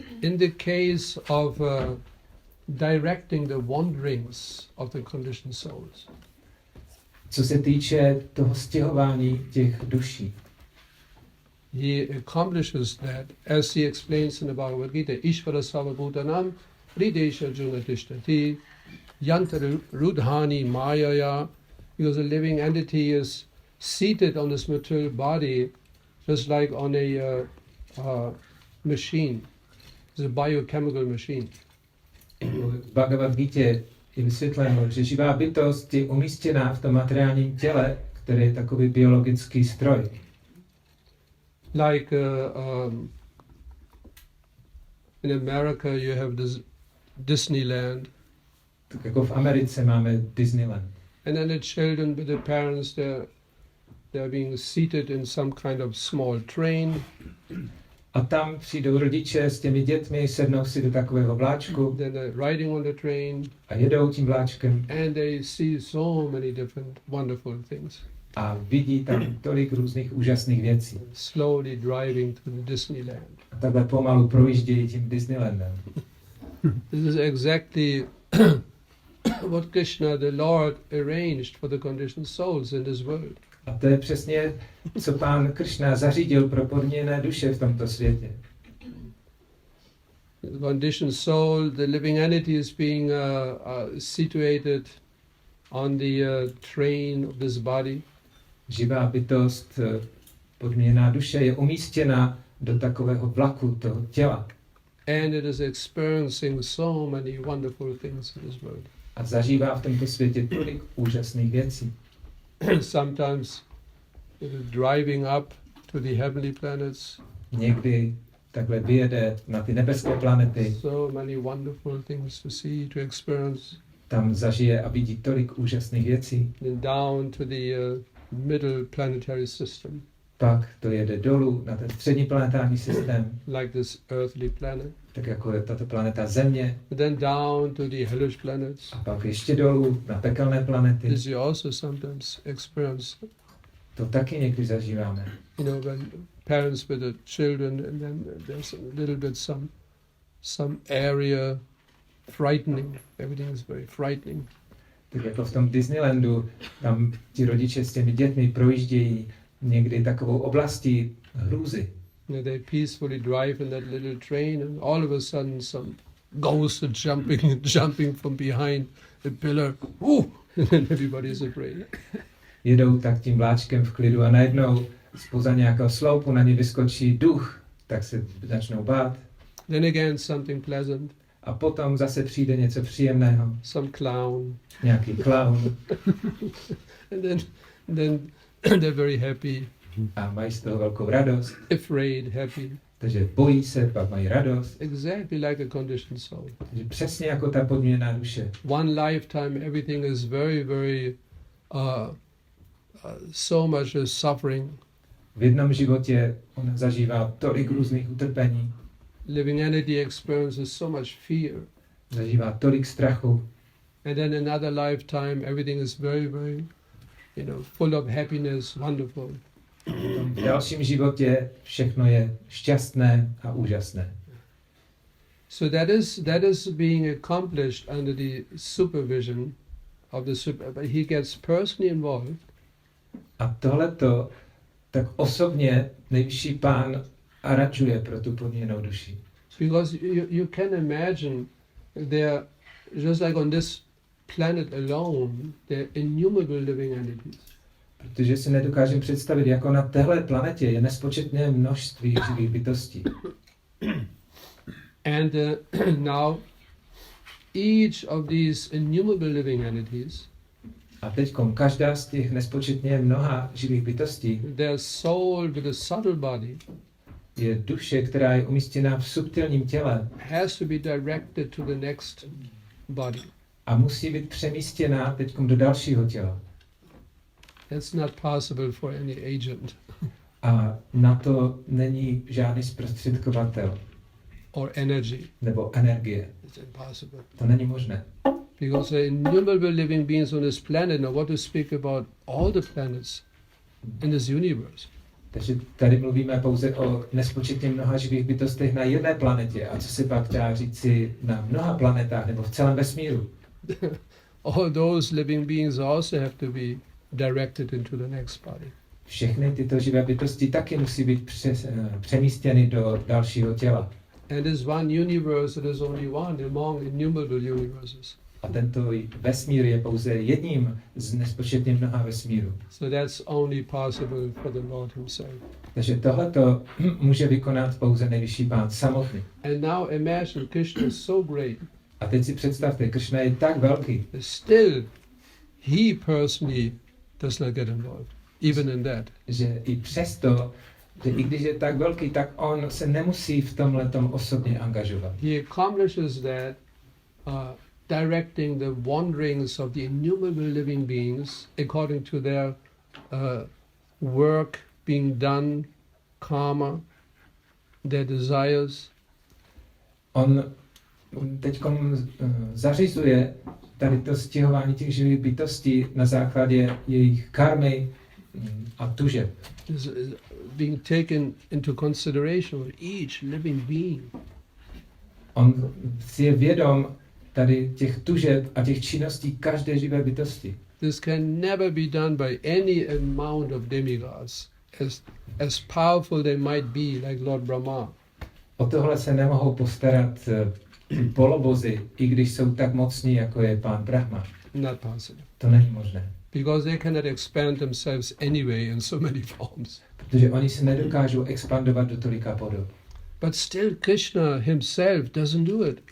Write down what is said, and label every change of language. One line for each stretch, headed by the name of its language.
English: In the case of directing the wanderings of the conditioned souls.
Czech: Co se týče toho stěhování těch duší.
English: He accomplishes that as he explains in the Bhagavad Gita.
Sanskrit: Ishvara Sarvabhutanam Hridesha Junatishthati Yantar Rudhani Mayaya.
English: Because a living entity is seated on this material body just like on a machine. It's a biochemical machine.
Czech: V Bhagavad Gita je vysvětleno, že živá bytost je umístěná v tom materiálním těle, které je takový biologický stroj.
English: Like in America you have this Disneyland.
Czech: Tak jako v Americe máme Disneyland.
English: And then the children with the parents, they're being seated in some kind of small train.
Czech: A tam přijdou rodiče s těmi dětmi, sednou si do takového vláčku.
English: Then they're riding on the train.
Czech: A jedou tím vláčkem.
English: And they see so many different wonderful things.
Czech: A vidí tam tolik různých úžasných věcí.
English: Slowly driving to the Disneyland.
Czech: A takhle pomalu projíždějí tím Disneylandem.
English: This is exactly what Krishna, the Lord, arranged for the conditioned souls in this world.
Czech: A to je přesně, co pán Krishna zařídil pro podměněné duše v tomto světě.
English: The conditioned soul, the living entity is being situated on the train of this body.
Czech: Živá bytost, podměněná duše je umístěna do takového vlaku toho těla.
English: And it is experiencing so many wonderful things in this world.
Czech: A zažívá v tomto světě tolik úžasných věcí.
English: Sometimes it is driving up to the heavenly planets.
Czech: Někdy takhle vyjede na ty nebeské planety.
English: So many wonderful things to see, to experience.
Czech: Tam zažije a vidí tolik úžasných věcí.
English: Then down to the middle planetary system.
Czech: Pak to jede dolů na ten střední planetární systém.
English: Like this earthly planet.
Czech: Tak jako je tato planeta Země.
English: Then down to the hellish planets.
Czech: A pak ještě dolů na pekelné planety.
English: This you also sometimes experience.
Czech: To taky někdy zažíváme.
English: You know, when parents with the children, and then there's a little bit some area frightening. Everything is very frightening.
Czech: Tak jako v tom Disneylandu, tam ti rodiče s těmi dětmi projíždějí někdy takovou oblastí hrůzy.
English: They peacefully drive in that little train, and all of a sudden some ghost is jumping from behind the pillar. And then everybody is afraid.
Czech: Jedou tak tím vláčkem v klidu a najednou spoza nějakého sloupu na ně vyskočí duch, tak se začnou bát.
English: Then again something pleasant.
Czech: A potom zase přijde něco příjemného.
English: Some clown.
Czech: Nějaký klaun.
English: And then they're very happy.
Czech: A mají z toho velkou radost.
English: Afraid, happy.
Czech: Takže bojí se, pak mají radost.
English: Exactly like a conditioned soul.
Czech: Takže přesně jako ta podměněná duše.
English: One lifetime, everything is very, very, so much is suffering.
Czech: V jednom životě on zažívá tolik různých utrpení.
English: Living entity experiences so much fear.
Czech: Zažívá tolik strachu.
English: And then another lifetime, everything is very, very, full of happiness, wonderful.
Czech: V dalším životě všechno je šťastné a úžasné.
English: So that is being accomplished under the supervision of the but he gets personally involved.
Czech: A tohleto tak osobně nejvyšší pán aranžuje pro tu podměněnou duši.
English: Because you can imagine there, just like on this planet alone, there are innumerable living entities.
Czech: Protože si nedokážeme představit, jako na téhle planetě je nespočetné množství živých bytostí.
English: And now each of these innumerable living entities,
Czech: a teďkom každá z těch nespočetně mnoha živých bytostí,
English: their soul with a subtle body,
Czech: je duše, která je umístěná v subtilním těle,
English: has to be directed to the next body.
Czech: A musí být přemístěná teďkom do dalšího těla.
English: That's not possible for any agent.
Czech: A na to není žádný zprostředkovatel.
English: Or energy.
Czech: Nebo energie.
English: It's impossible.
Czech: To není možné.
English: Because there are innumerable living beings on this planet. Now what to speak about all the planets in this universe.
Czech: Takže tady mluvíme pouze o nespočetně mnoha živých bytostech na jedné planetě. A co se pak dá říci na mnoha planetách nebo v celém vesmíru?
English: All those living beings also have to be directed into the next body.
Czech: Všechny tyto živé bytosti taky musí být přemístěny do dalšího těla.
English: And this one universe, it is only one among innumerable universes.
Czech: A tento vesmír je pouze jedním z nespočetně mnoha vesmírů.
English: So that's only possible for the Lord himself.
Czech: Takže tohleto může vykonat pouze nejvyšší pán samotný.
English: And now imagine Krishna is so great.
Czech: A teď si představte, Krishna je tak velký.
English: Still, he personally does not get involved, even in that.
Czech: Že i přesto, že i když je tak velký, tak on se nemusí v tomhletom osobně angažovat.
English: He accomplishes that directing the wanderings of the innumerable living beings according to their work being done, karma, their desires.
Czech: On teďkom zařizuje tady to stěhování těch živých bytostí na základě jejich karmy a tužeb.
English: Is being taken into consideration with each living being.
Czech: On si je vědom tady těch tužeb a těch činností každé živé bytosti.
English: This can never be done by any amount of demigods, as powerful they might be, like Lord Brahma.
Czech: O tohle se nemohou postarat polobozy, i když jsou tak mocní, jako je pán Brahma.
English: Not possible.
Czech: To není možné.
English: Because they cannot expand themselves anyway in so many forms.
Czech: Protože oni se nedokážou expandovat do tolika podob.
English: But still Krishna himself doesn't do it.